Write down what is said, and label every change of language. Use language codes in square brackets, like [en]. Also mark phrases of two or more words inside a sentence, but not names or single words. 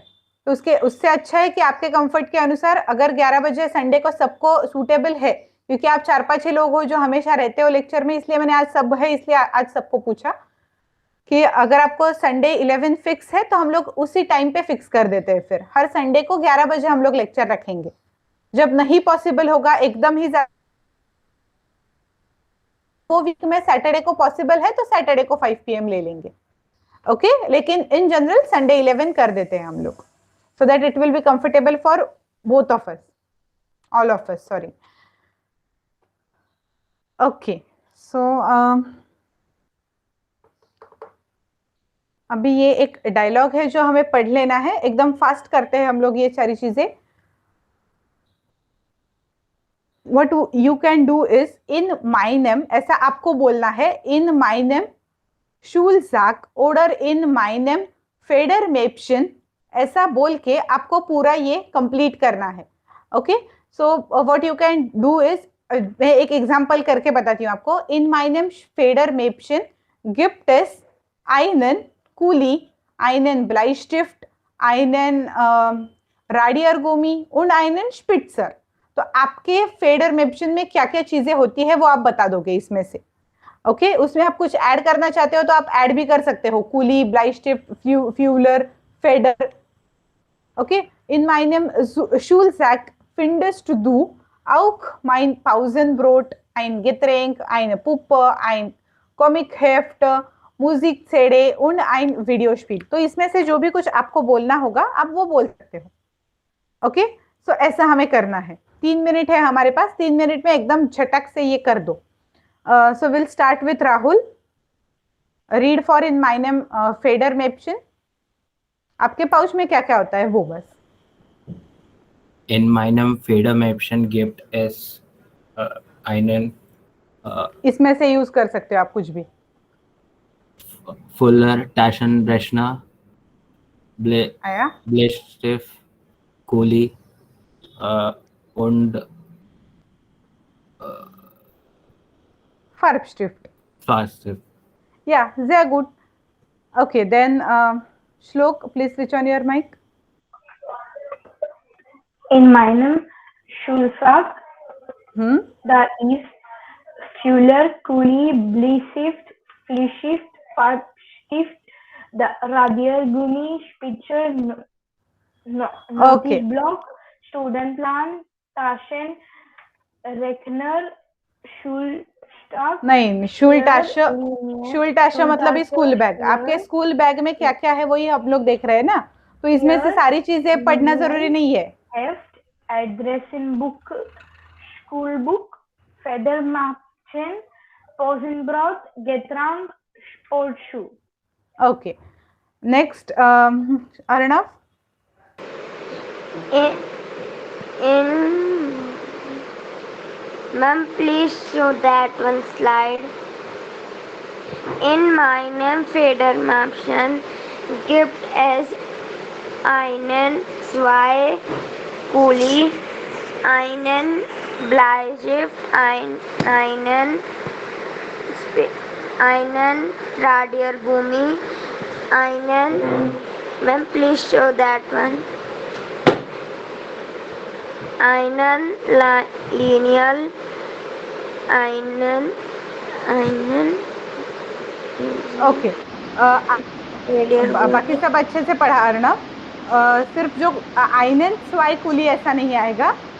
[hi] तो उससे अच्छा है कि आपके कंफर्ट के अनुसार अगर 11 बजे संडे को सबको सूटेबल है, क्योंकि आप 4-5 लोग हो जो हमेशा रहते हो लेक्चर में, इसलिए मैंने आज सब है इसलिए आज सबको पूछा कि अगर आपको संडे 11 फिक्स है तो हम लोग उसी टाइम पे फिक्स कर देते हैं। फिर हर संडे को 11 बजे हम लोग लेक्चर रखेंगे। जब नहीं पॉसिबल होगा एकदम ही वो वीक में सैटरडे को पॉसिबल है तो सैटरडे को 5 PM ले लेंगे। ओके, लेकिन [en] in general [hi] संडे 11 कर देते हैं हम लोग, [en] so that it will be comfortable for both of us, all of us, sorry. [hi] ओके, सो अभी ये एक डायलॉग है जो हमें पढ़ लेना है। एकदम फास्ट करते हैं हम लोग ये सारी चीजें। [en] What you can do is [de] in meinem, [hi] ऐसा आपको बोलना है, [de] in meinem Schulsack oder in meinem Federmäppchen, [hi] ऐसा बोल के आपको पूरा ये कंप्लीट करना है। [en] okay, so what you can do is, [hi] मैं एक एग्जांपल करके बताती हूँ आपको। [de] in meinem Federmäppchen gibt es einen Kuli, einen Bleistift, einen Radiergummi und einen Spitzer। [hi] तो आपके फेडर मैप्शन में क्या क्या चीजें होती है वो आप बता दोगे इसमें से। ओके, उसमें आप कुछ ऐड करना चाहते हो तो आप ऐड भी कर सकते हो, [de] Kuli, Bleistift, Füller, Feder. [hi] ओके, [de] in meinem Schulsack findest du auch mein Pausenbrot, ein Getränk, eine Puppe, ein Comicheft, Musik-CD und ein Videospiel। [hi] तो इसमें से जो भी कुछ आपको बोलना होगा आप वो बोल सकते हो। ओके, सो ऐसा हमें करना है। 3 मिनट है हमारे पास, 3 मिनट में एकदम झटक से ये कर दो। [en] so will start with Rahul. read for [de] in meinem Federmäppchen। [hi] आपके पाउच में क्या क्या होता है वो बस। [de] In meinem Federmäppchen gibt es einen [hi] इसमें से यूज कर सकते हो आप कुछ भी। [de] Fuller, Taschenrechner, [hi] आया? [de] Bleistift, Kuli und Farbstift. Farbstift. Yeah, sehr gut. [en] Okay, then Shlok, please switch on your mic. [de] In meinem Schulfach, da ist Füller, Kuli, Bleistift, Farbstift, der Radiergummi, Spitzer, Notizblock, Stundenplan, Taschen, Rechner, Schulstock. [hi] नहीं, शूलटाशा मतलब स्कूल बैग। आपके स्कूल बैग में क्या क्या है वही हम लोग देख रहे हैं ना, तो इसमें से सारी चीजें पढ़ना जरूरी नहीं है। [de] Heft, Adressenbuch, Schulbuch, Federmäppchen, Pausenbrot, Getränk, Sportschuh. [en] Okay. Next, Arnav. Ma'am, please show that one slide. [de] In meinem Federmäppchen gibt es einen zwei Kuli, einen Bleistift, einen Radiergummi, [en] ma'am, please show that one. [de] Einen Lineal, [hi] ओके। बाकी सब अच्छे से पढ़ा अर्णव। सिर्फ जो [de] einen zwei Kuli [hi] ऐसा नहीं आएगा।